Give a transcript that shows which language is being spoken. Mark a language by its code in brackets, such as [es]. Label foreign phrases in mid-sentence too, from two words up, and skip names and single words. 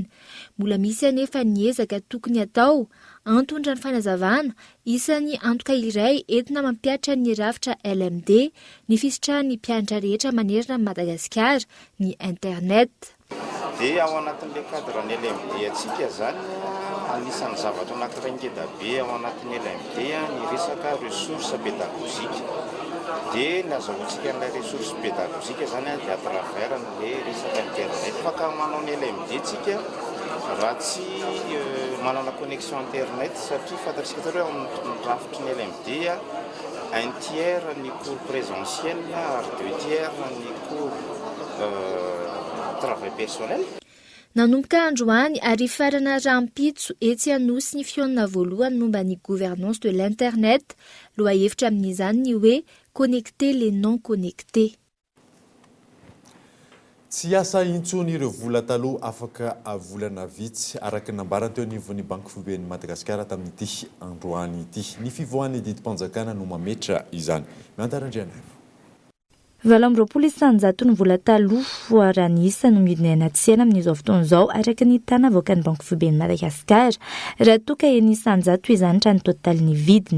[mg] Mbola misy anefa ny ezaka tokony atao antondra ny fanazavana isan'ny antoka iray entina mampiatra ny rafitra LMD ny fisitrahan'ny mpianatra rehetra manerana ny Madagasikara ny internet. Dia ao anatin'ilay cadre-ny LMD atsika zany anisan'ny zavatra anankiray ngeda be ao anatin'ny LMD ny resaka [fr] ressources pédagogiques. [mg] Dia ny azahoantsika n'ilay [fr] ressources pédagogiques [mg] zany dia [fr] à travers [mg] ny resaka internet. Afaka manao ny LMD tsika raha tsy manana [fr] connexion internet [mg] satria fantatsika tsara hoe amin'ny rafitry ny LMD 1/3 ny [fr] cours présentiel [mg] ary 2/3 ny [fr] cours travail personnel. [mg] Nanomboka androany ary farana rampitso etsy Anosy ny fionana voalohany momba ny [fr] gouvernance de l'internet, [mg] loha hevitra amin'izany ny hoe [fr] connecter les non connectés. [mg] Tsy asa intsony ireo vola taloha afaka avolana vitsy araka nambarany teo nivon'ny Banque Foiben'ny Madagasikara tamin'ity androany ity. Ny fivoahan'ny didim-panjakana no mametra izany. Miantarandriana. 20 ny vola taloha voaranisa no midina anaty sena amin'izao fotoana izao araka ny tana avoakan'ny Banque Foiben'ny Madagasikara raha toa ka enisan-jato izanitra ny totalin'ny vidiny.